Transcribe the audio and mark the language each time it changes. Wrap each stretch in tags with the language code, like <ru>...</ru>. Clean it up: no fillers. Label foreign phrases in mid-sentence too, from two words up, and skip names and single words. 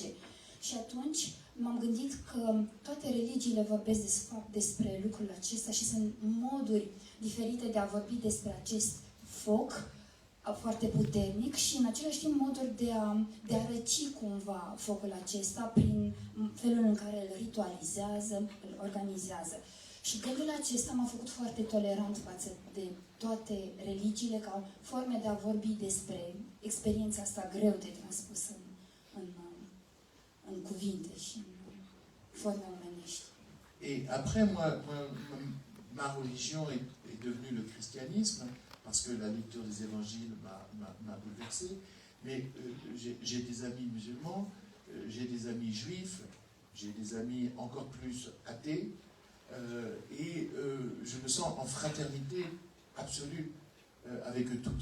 <ro>Și atunci m-am gândit că toate religiile vorbesc despre lucrul acesta și sunt moduri diferite de a vorbi despre acest foc foarte puternic și în același timp moduri de a răci cumva focul acesta prin felul în care îl ritualizează, îl organizează. Și gândul acesta m-a făcut foarte tolerant față de toate religiile ca forme de a vorbi despre experiența asta greu de transpus în cuvinte și în forme omenești.</ro> <fr>Et après, ma religion est devenue le christianisme, parce que la lecture des évangiles m'a bouleversé. Mais j'ai des amis musulmans, j'ai des amis juifs, j'ai des amis encore plus athées, et je me sens en fraternité absolue avec eux tous.</fr>